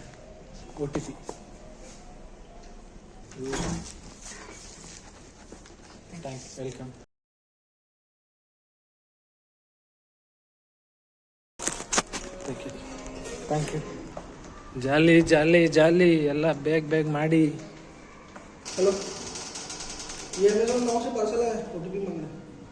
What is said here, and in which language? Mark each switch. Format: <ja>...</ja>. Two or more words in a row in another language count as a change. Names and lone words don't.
<en>OTP thanks, welcome. thank you.</en> <kn>ಜಾಲಿ ಎಲ್ಲ ಬೇಗ ಮಾಡಿ.</kn> <hi>हेलो, ये मेरा 9 से पार्सल है, OTP मांगना है.</hi>